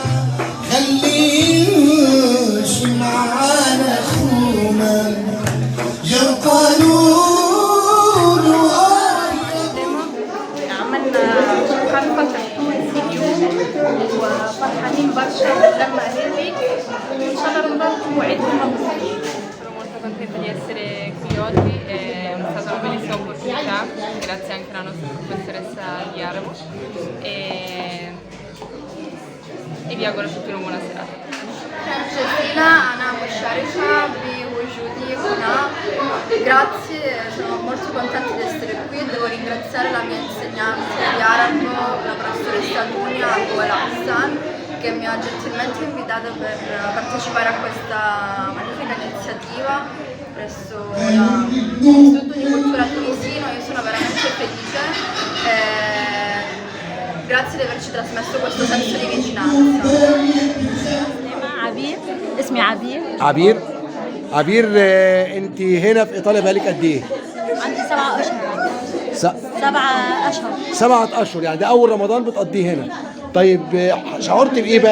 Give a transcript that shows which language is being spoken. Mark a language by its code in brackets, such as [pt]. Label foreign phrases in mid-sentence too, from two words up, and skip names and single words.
[ar] خليش معانا اخونا، جو قالوا له عملنا خلفة تونسي اليوم وفرحانين برشا باللمة هذه وإن شاء الله رمضان وعدنا مبروك. [it] Sono molto contenta di essere qui oggi, è stata una bellissima opportunità, grazie anche alla nostra professoressa di arabo e vi auguro a tutti una buona serata. [ar] جزيلا أنا مشرفة بوجودي هنا. [it] Grazie, sono molto contenta di essere qui e devo ringraziare la mia insegnante di arabo, la professoressa Dunia Abuela Hassan, che mi ha gentilmente invitato per partecipare a questa magnifica iniziativa presso l'Istituto di Cultura Tunisino. Io sono veramente felice. Grazie di averci trasmesso questo senso di vicinanza. [ar] عبير، اسمي عبير. عبير انت هنا في ايطاليا بقالك قد ايه؟ عندي 7 أشهر. 7 أشهر. 7 أشهر، يعني ده اول رمضان بتقضيه هنا. طيب شعرت بايه بقى؟